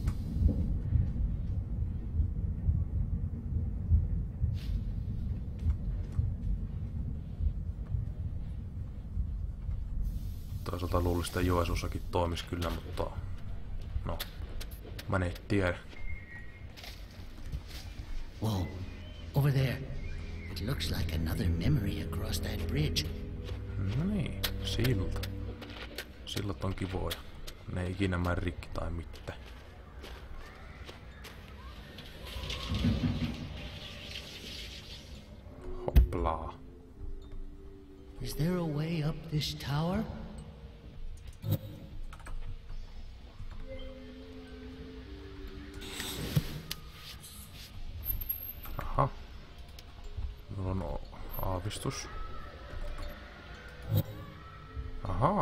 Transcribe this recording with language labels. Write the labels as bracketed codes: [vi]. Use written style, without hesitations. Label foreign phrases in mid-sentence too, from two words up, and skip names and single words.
[fi] Toisaalta luulisin, että Joensuussakin toimisi kyllä, mutta no, mä en tiedä. [en] Whoa, over there. It looks like another memory across that bridge. [fi] No niin, silta. Sillat on kivoja. Ne ei ikinä mene rikki tai mitään. Hoplaa. [en] Is there a way up this tower? [fi] Aha. Mulla on aavistus. Ahaa.